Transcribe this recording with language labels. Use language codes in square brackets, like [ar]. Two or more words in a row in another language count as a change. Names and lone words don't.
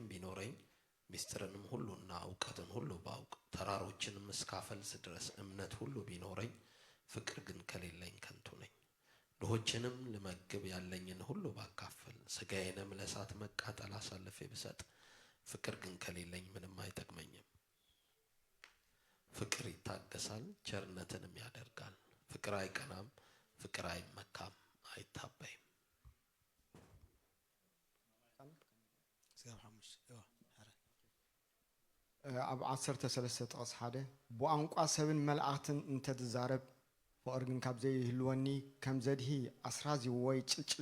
[am] ቢኖረኝ ሚስጥርንም ሁሉና ዕውቀትን ሁሉ ባውቅ ተራሮችንም እስካፈልስ ድረስ እምነት ሁሉ ቢኖረኝ ፍቅር ግን ከሌለኝ ከንቱ ነኝ ድሆችንም ለመግብ ያለኝን ሁሉ ባካፈል ስጋዬንም ለእሳት መቃጠል አሳልፌ ብሰጥ ፍቅር ግን ከሌለኝ ምንም አይጠቅመኝም ፍቅር ይታገሳል ቸርነትንም ያደርጋል ፍቅር አይቀናም ፍቅር አይመካም አይታበይም [ti] ኣብ 13 ጥቅስ ሓደ ብቋንቋ ሰብን መላእክትን እንተትዛረብ ፍቅር ግን ካብ ዘይህልወኒ ከም ዘድሂ ኣስራዚ ወይ ጭልጭል